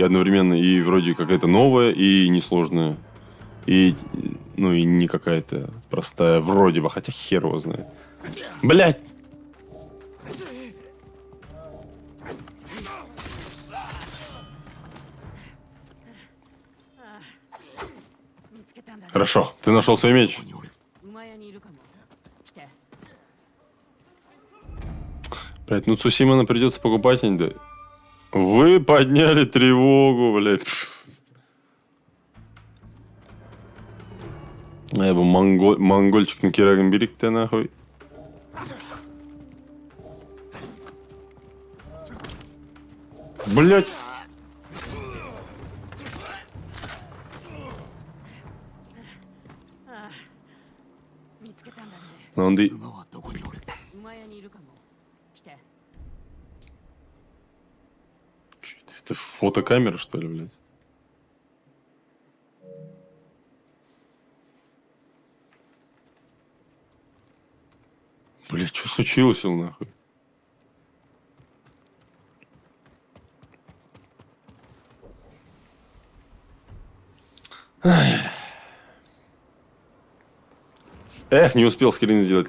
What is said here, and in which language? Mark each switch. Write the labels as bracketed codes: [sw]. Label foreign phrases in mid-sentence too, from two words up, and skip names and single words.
[ru] одновременно и вроде какая-то новая, и несложная, и, ну, и не какая-то простая вроде бы, хотя хер его знает. Блять! Хорошо, ты нашел свой меч. [ja] 馬屋にいるかも。来て。 [ru] Блять, ну Цусимана придется покупать, а не да. Вы подняли тревогу, блядь. Я бы монгольчик на Кираган берег-то нахуй. Блять. Он ды... [ja] 馬屋にいるかも。来て。 [ru] Это фотокамера, что ли, блядь? Блядь, что случилось, нахуй? Эх, не успел скрин сделать.